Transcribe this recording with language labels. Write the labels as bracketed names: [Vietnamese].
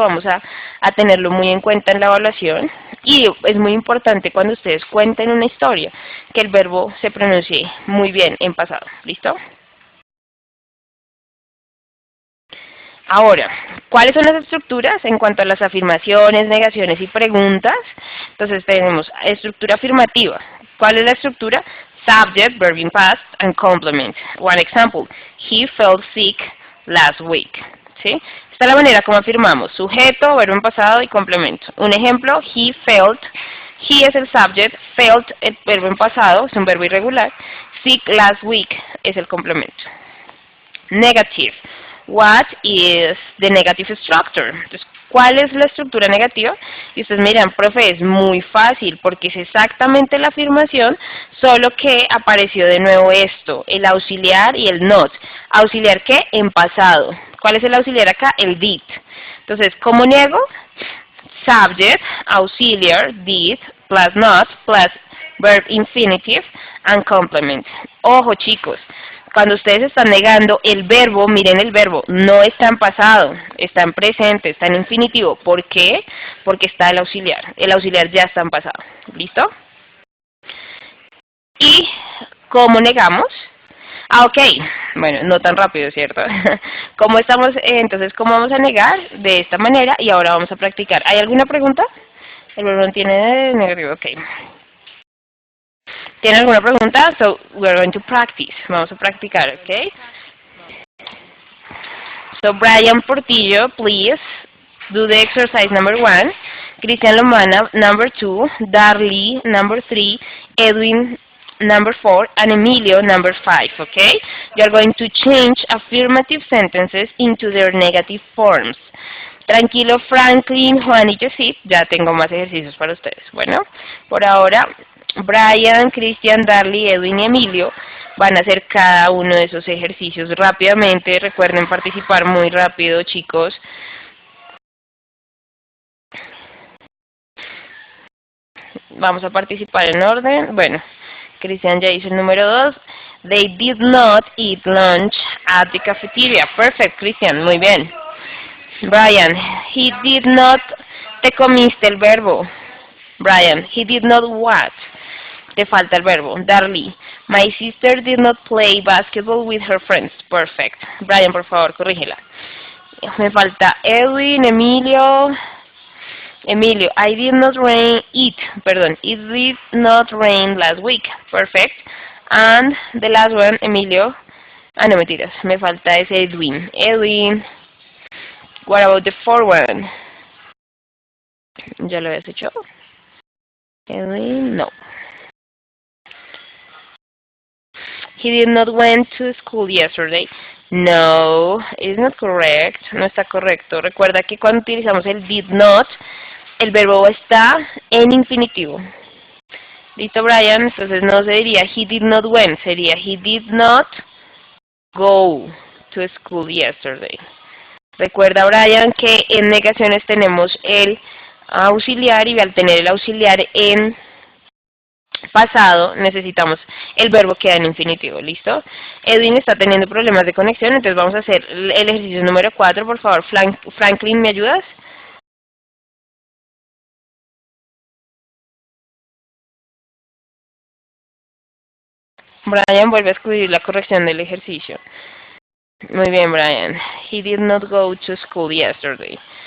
[Spanish] Vamos a tenerlo muy en cuenta en la evaluación. Y es muy importante cuando ustedes cuenten una historia, que el verbo se pronuncie muy bien en pasado. ¿Listo? Ahora, ¿cuáles son las estructuras en cuanto a las afirmaciones, negaciones y preguntas? Entonces tenemos estructura afirmativa. ¿Cuál es la estructura? [English] Subject, verb in past, and complement. One example, he felt sick last week. [Spanish] ¿Sí? Esta es la manera como afirmamos. Sujeto, verbo en pasado y complemento. Un ejemplo, [English] he felt. [Spanish] He es el subject, felt el verbo en pasado, es un verbo irregular. [English] Sick last week [Spanish] es el complemento. [English] Negative. What is the negative structure? [Spanish] Entonces, ¿cuál es la estructura negativa? Y ustedes me dirán, profe, es muy fácil porque es exactamente la afirmación, solo que apareció de nuevo esto, el auxiliar y el not. ¿Auxiliar qué? En pasado. ¿Cuál es el auxiliar acá? El did. Entonces, ¿cómo niego? [English] Subject, auxiliar, did, plus not, plus verb infinitive, and complement. [Spanish] Ojo, chicos. Cuando ustedes están negando el verbo, miren el verbo, no está en pasado, está en presente, está en infinitivo. ¿Por qué? Porque está el auxiliar. El auxiliar ya está en pasado. ¿Listo? ¿Y cómo negamos? Ok. Bueno, no tan rápido, ¿cierto? ¿Cómo estamos? Entonces, ¿cómo vamos a negar? De esta manera y ahora vamos a practicar. ¿Hay alguna pregunta? El verbo no tiene negativo. Ok. ¿Tienen alguna pregunta? [English] So, we're going to practice. [Spanish] Vamos a practicar, [English] ¿ok? So, Brian Portillo, please do the exercise number 1. Cristian Lomana, number 2. Darly, number 3. Edwin, number 4. And Emilio, number 5, ¿ok? You are going to change affirmative sentences into their negative forms. [Spanish] Tranquilo, Franklin, Juan y Yesid, ya tengo más ejercicios para ustedes. Bueno, por ahora, Brian, Cristian, Darly, Edwin y Emilio van a hacer cada uno de esos ejercicios rápidamente. Recuerden participar muy rápido, chicos. Vamos a participar en orden. Bueno, Cristian ya hizo el número 2. [English] They did not eat lunch at the cafeteria. Perfect, [Spanish] Cristian, muy bien. Brian, he did not. Te comiste el verbo. Brian, [English] he did not what? [Spanish] Te falta el verbo. Darly. [English] My sister did not play basketball with her friends. Perfect. [Spanish] Brian, por favor, corrígela. Me falta Edwin, Emilio. [English] Emilio, it did not rain last week. Perfect. And the last one, Emilio. [Spanish] Ah, no, mentiras. Me falta ese Edwin. Edwin. [English] What about the fourth one? [Spanish] ¿Ya lo habías hecho? [English] Edwin, no. He did not went to school yesterday. No, it's not correct. [Spanish] No está correcto. Recuerda que cuando utilizamos el did not, el verbo está en infinitivo. ¿Listo, Brian? Entonces no se diría [English] he did not went, [Spanish] sería [English] he did not go to school yesterday. [Spanish] Recuerda, Brian, que en negaciones tenemos el auxiliar y al tener el auxiliar en pasado necesitamos el verbo que queda en infinitivo. ¿Listo? Edwin está teniendo problemas de conexión, entonces vamos a hacer el ejercicio número 4. Por favor, Franklin, ¿me ayudas? Brian vuelve a escribir la corrección del ejercicio. Muy bien, Brian. [English] He did not go to school yesterday.